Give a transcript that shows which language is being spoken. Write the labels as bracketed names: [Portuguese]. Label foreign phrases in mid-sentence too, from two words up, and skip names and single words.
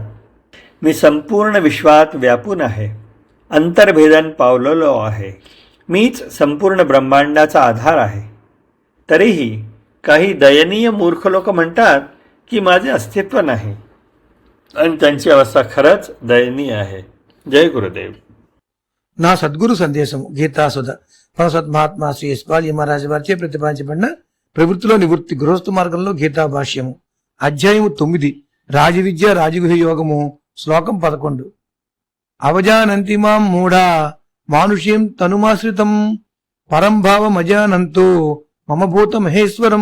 [Marathi] मी संपूर्ण विश्वात व्यापून आहे, अंतर्भेदन पावलेलो आहे. मीच संपूर्ण ब्रह्मांडाचा आधार आहे. तरीही काही दयनीय मूर्ख लोक म्हणतात की माझे अस्तित्व नाही, आणि त्यांची अवस्था खरंच दयनीय आहे. जय गुरुदेव. [Telugu] నా సద్గురు సందేశం గీతాసుధ పరసత్ మహాత్మా శ్రీ యశ్పాలి మహారాజు వారిచే ప్రతిపాదించబడిన ప్రవృత్తిలో నివృత్తి గృహస్థ మార్గంలో గీతా భాష్యము అధ్యాయము 9 రాజవిద్య రాజగుహ యోగము శ్లోకం 11. [Sanskrit] అవజానంతి మాం మూఢా మానుష్యం తనుమాశ్రితం పరంభావమజానంతో మమ భూత మహేశ్వరం.